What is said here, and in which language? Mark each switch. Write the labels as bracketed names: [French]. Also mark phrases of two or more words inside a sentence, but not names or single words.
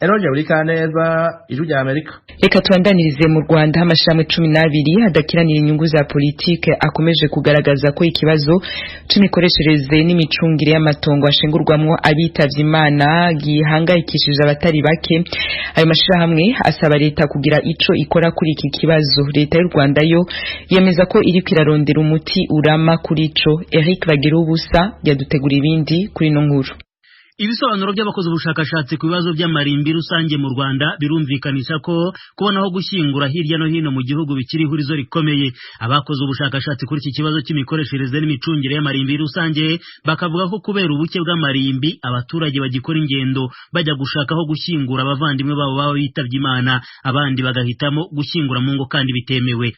[Rundi] Eroge Burikaneza, Ijwi rya Amerika. Reka tubandanirize mu Rwanda, aho amashirahamwe cumi n'abiri adakiranira inyungu za politike akomeje kugaragaza ko ikibazo c'imikoreshereze n'imicungire y'amatongo ashingurwamwo abitavye Imana gihangayikishije abatari bake. Ayo mashirahamwe asaba leta kugira ico ikora kuri iki kibazo. Leta y'u Rwanda yo yemeza ko iriko irarondera umuti urama kuri ico. Eric Bagiruwubusa yadutegura ibindi kuri ino nkuru. [Kinyarwanda] Ibisobanuro by'abakoze ubushakashatsi ku bibazo by'amarimbi rusange mu Rwanda birumvikanisha ko kubona aho gushyingura hirya no hino mu gihugu bikiri ihurizo rikomeye. Abakoze ubushakashatsi kuri iki kibazo cy'imikoreshereze n'imicungire y'amarimbi rusange bakavuga ko kubera ubuke bw'amarimbi, abaturage bagikora ingendo bajya gushaka aho gushyingura abavandimwe babo baba bitabye Imana, abandi bagahitamo gushyingura mu ngo kandi bitemewe.